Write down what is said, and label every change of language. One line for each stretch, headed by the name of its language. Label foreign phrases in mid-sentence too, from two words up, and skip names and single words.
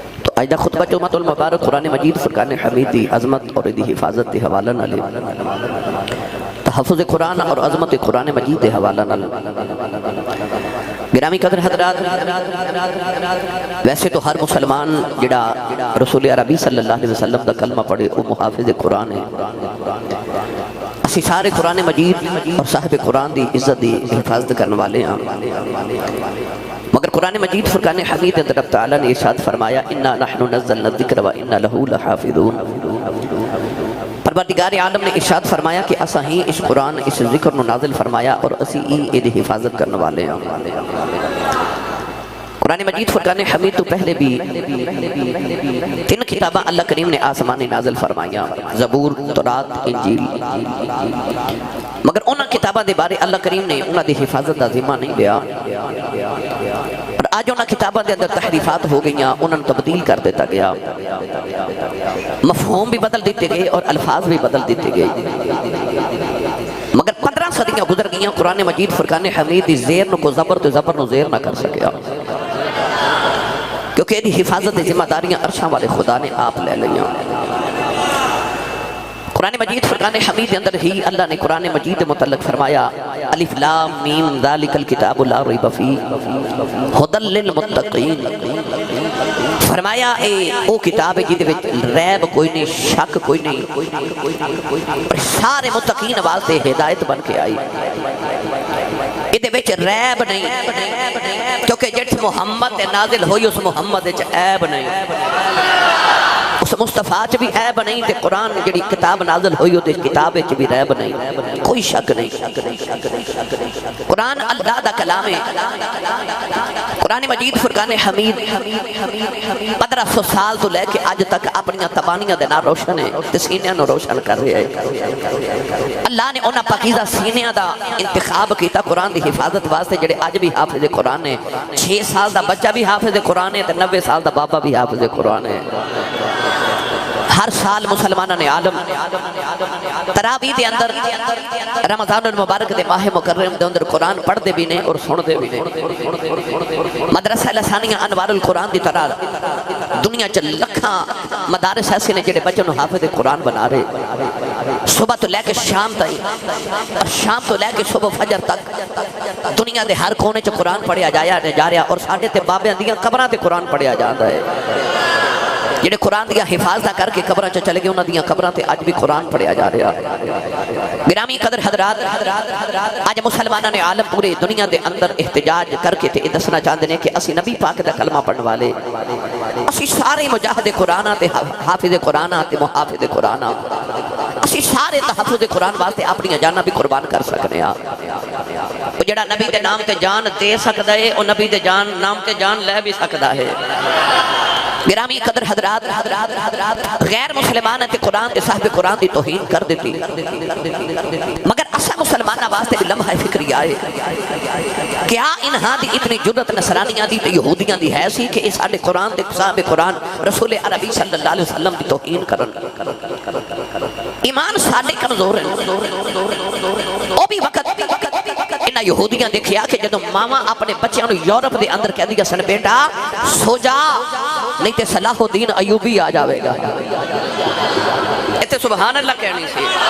Punjabi: تو اج دا خطبہ جمعۃ المبارک قرآن مجید فرقان حمید دی عظمت اور دی حفاظت دے حوالہ نال تحفظ قرآن اور عظمت قرآن مجید دے حوالہ نال گرامی قدر حضرات، ویسے تو ہر مسلمان جڑا رسول عربی
Arabic: صلی اللہ علیہ وسلم
Punjabi: دا کلمہ پڑھے وہ محافظ قرآن ہے۔ اسی سارے قرآن مجید اور صاحب قرآن دی عزت دی حفاظت کرنے والے ہیں، مگر قرآن مجید فرقان حمید اندر رب تعالیٰ نے ارشاد فرمایا
Arabic: انا نحن نزلنا الذکر و انا لہ لحافظون۔
Punjabi: پروردگار عالم نے ارشاد فرمایا کہ اسا ہی اس قرآن اس ذکر نو نازل فرمایا اور اسی ہی دی حفاظت کرنے والے ہیں۔ قرآن مجید فرقان حمید تو پہلے بھی 3 کتاباں اللہ کریم نے آسمانی نازل فرمایا، زبور، تورات، انجیل، مگر انہاں کتاباں دے بارے اللہ کریم نے انہاں دی حفاظت دا ذمہ نہیں لیا، اور آج انہاں کتاباں دے اندر تحریفات ہو گئیاں، انہاں تبدیل کر دیتا گیا، مفہوم بھی بدل دیتے گئے اور الفاظ بھی بدل دیتے گئے، مگر 15 صدیاں گزر گئیاں قرآن مجید فرقان حمید دی زیر نو کو زبر تو زبر نو زیر نہ کر سکیا، کیونکہ یہ حفاظت ذمہ داریاں عرشاں والے خدا نے آپ لے لیاں۔ قرآن مجید فرقان حمید اندر ہی اللہ نے قرآن مجید متعلق فرمایا
Arabic: الف لام میم ذالک الکتاب لا ریب فیہ ھدی للمتقین،
Punjabi: فرمایا اے او کتاب ہے جہدے وچ ریب کوئی نہیں، شک کوئی نہیں، سارے متقین واسطے ہدایت بن کے آئی، یہ وچ ریب نہیں، کیونکہ جس محمد نازل ہوئی اس محمد وچ عیب نہیں، اس مصطفیٰ چ بھی عیب نہیں، تے قرآن جڑی کتاب نازل ہوئی اس کتاب وچ بھی عیب نہیں، کوئی شک نہیں۔ قرآن اللہ دا کلام ہے۔ قرآن مجید فرقان حمید 1500 سال تو لے کے اج تک اپنی تبانیاں دے نال روشن ہے، تے سینیاں نو روشن کر رہا ہے۔ اللہ نے انہاں پاکیزہ سینیاں دا انتخاب کیتا قرآن دی حفاظت واسطے جڑے اج بھی حافظ قرآن ہے، 6 سال دا بچہ بھی حافظ قرآن ہے تے 90 سال دا بابا بھی حافظ قرآن ہے۔ ہر سال مسلمانہ نے عالم تراویح دے اندر رمضان المبارک دے ماہ مکرم دے اندر قرآن پڑھ دے بھی نے اور سن دے بھی نے۔ مدرسہ لسانیہ انوار القرآن دی طرح دنیا چ لکھاں مدارس ایسے نے جڑے بچوں حافظ قرآن بنا رہے، صبح تو لے کے شام تک اور شام تو لے کے صبح فجر تک دنیا دے ہر کونے چ قرآن پڑھیا جا رہا، اور ساڈے تے بابیاں دیاں قبراں تے قرآن پڑھیا جاندا ہے، جڑے قرآن دیا حفاظت کر کے قبراں چ چلے گئے انہاں دیاں قبراں تے اج بھی قرآن پڑھیا جا رہا۔ گرامی قدر حضرات، اج مسلماناں نے عالم پورے دنیا دے اندر احتجاج کر کے تے دسنا چاہندے نے کہ اسی نبی پاک دا کلمہ پڑھن والے، اسی سارے مجاہد قرآن تے حافظ قرآن تے محافظ قرآن، اسی سارے تحفظ قرآن واسطے اپنی جاناں بھی قربان کر سکنے ہاں۔ جڑا نبی دے نام تے جان دے سکدا ہے او نبی دے نام تے جان لے بھی سکدا ہے۔ گرامی قدر حضرات، غیر مسلمان تے قرآن تے صاحب قرآن دی توہین کر دیتی، مگر اسا مسلمانہ واسطے بھی لمحہ فکری آئے کیا انہاں دی اتنی جرت نصرانیاں دی تے یہودیاں دی ہے سی کہ اس ساڈے قرآن تے صاحب قرآن رسول عربی
Arabic: صلی اللہ علیہ وسلم
Punjabi: دی توہین کرن؟ ایمان ساڈے کمزور ہے، او بھی وقت انہاں یہودیاں دیکھیا کہ جدوں ماما اپنے بچیاں نو یورپ دے اندر کہہ دیا سن بیٹا سو جا نہیں تے صلاح الدین ایوبی آ جاوے گا، ایتھے
Arabic: سبحان اللہ
Punjabi: کہنی سی۔